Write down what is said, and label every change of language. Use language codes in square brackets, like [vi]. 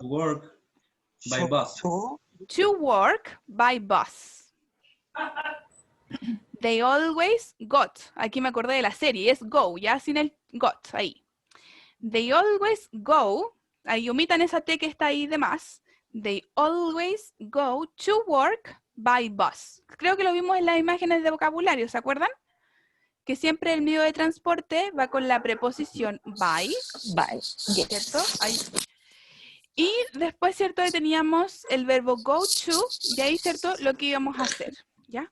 [en] To work by bus. To work by bus. They always got. [es] Aquí me acordé de la serie, es go, ya sin el got ahí. They always go. Ahí omitan esa T que está ahí de más. [en] They always go to work by bus. [es] Creo que lo vimos en las imágenes de vocabulario, ¿se acuerdan? Que siempre el medio de transporte va con la preposición by. [en] By. [es] ¿Cierto? Ahí. Y después, ¿cierto? Ahí teníamos el verbo go to, y ahí, ¿cierto? Lo que íbamos a hacer, ¿ya?